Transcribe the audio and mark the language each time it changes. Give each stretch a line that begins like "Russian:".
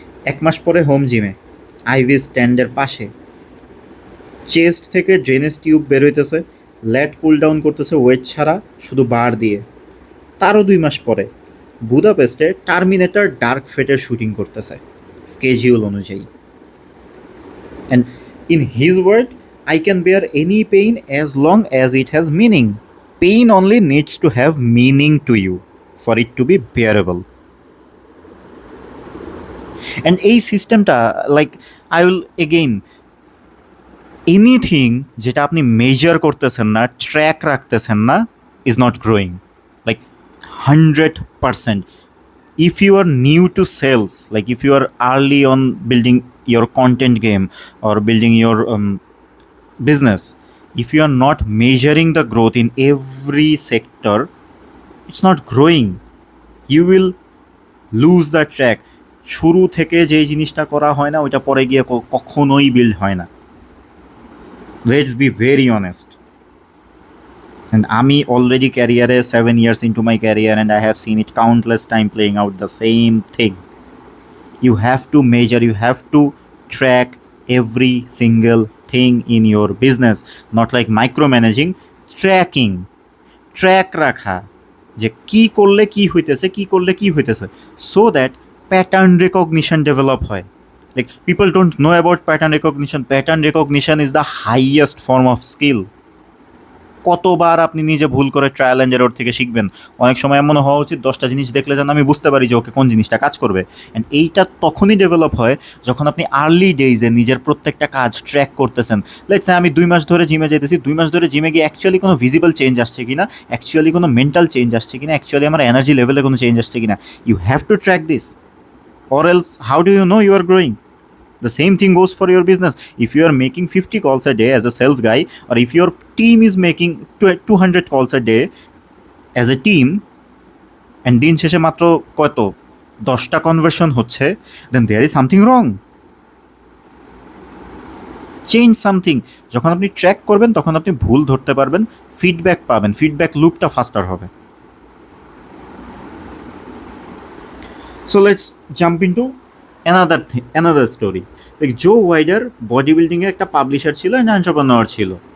Bangla: 1 মাস পরে হোম জিমে আইভি স্ট্যান্ডের পাশে চেস্ট থেকে ড্রেনেজ টিউব বের হইতেছে, ল্যাট পুল ডাউন করতেছে ওয়েট ছাড়া, শুধু বার দিয়ে। তারও 2 মাস পরে বুদাপেস্টে টার্মিনেটর ডার্ক ফেটের শুটিং করতেছে স্কেজিউল অনুযায়ী।
English: And in his word, I can bear any pain as long as it has meaning. Pain only needs to have meaning to you for it to be bearable. And
Bangla: এই সিস্টেমটা,
English: like I will again, anything
Bangla: যেটা আপনি measure করতেছেন না, track রাখতেছেন না,
English: Is not growing, like 100%. If you are new to sales, like if you are early on building your content game or building your business, if you are not measuring the growth in every sector, it's not growing. You will lose the track.
Bangla: শুরু থেকে যে জিনিসটা করা হয় না, ওইটা পরে গিয়ে কখনোই বিল্ড হয় না।
English: Let's be very honest. And
Bangla: আমি
English: already career 7 years into my career and I have seen it countless time playing out the same thing. You have to measure, you have to track every single thing in your business, not like micromanaging, tracking, track
Bangla: রাখা যে কি করলে কি হইতেছে,
English: কি করলে কি হইতেছে, so that pattern recognition develop
Bangla: হয়।
English: Like people don't know about pattern recognition. Pattern recognition is the highest form of skill.
Bangla: কতবার আপনি নিজে ভুল করে ট্রায়াল অ্যান্ড এরর থেকে শিখবেন। অনেক সময় এমন হওয়া উচিত 10টা জিনিস দেখলে যেন আমি বুঝতে পারি যে ওকে কোন জিনিসটা কাজ করবে। অ্যান্ড এইটা তখনই ডেভেলপ হয় যখন আপনি আর্লি ডেইজে নিজের প্রত্যেকটা কাজ ট্র্যাক করতেছেন। লেটস সে আমি 2 মাস ধরে জিমে যেতেছি, 2 মাস ধরে জিমে গিয়ে অ্যাকচুয়ালি কোনো ভিজিবল চেঞ্জ আসছে কিনা, অ্যাকচুয়ালি কোনো মেন্টাল চেঞ্জ আসছে কিনা, অ্যাকচুয়ালি আমার এনার্জি লেভেলে কোনো চেঞ্জ আসছে কিনা।
English: You have to track this, or else how do you know you are growing? The same thing goes for your business. If you are making 50 calls a day as a sales guy, or if your team is making 200 calls a day as a team, and
Bangla: দিন শেষে মাত্র কত 10টা conversion হচ্ছে,
English: then there is something wrong. Change something.
Bangla: যখন আপনি track করবেন তখন আপনি ভুল ধরতে পারবেন, ফিডব্যাক পাবেন, ফিডব্যাক লুপটা ফাস্টার হবে।
English: So let's jump into another story.
Bangla: Like Joe wider body building এ একটা পাবলিশার ছিল এন্ড এন্টারপ্রেনার ছিল।